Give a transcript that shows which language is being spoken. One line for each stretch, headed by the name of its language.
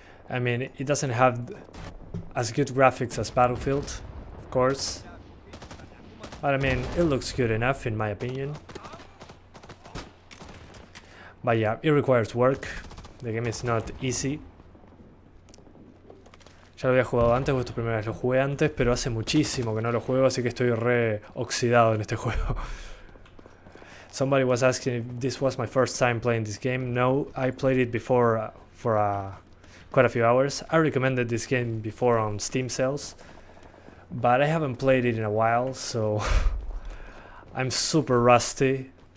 English: I mean, it doesn't have as good graphics as Battlefield, of course, but I mean, it looks good enough in my opinion. But yeah, it requires work. The game is not easy.
Spanish: Ya lo había jugado antes, o es tu primera vez. Lo jugué antes, pero hace muchísimo que no lo juego, así que estoy re oxidado en este juego.
English: Somebody was asking if this was my first time playing this game. No, I played it before for quite a few hours. I recommended this game before on Steam sales, but I haven't played it in a while, so I'm super rusty.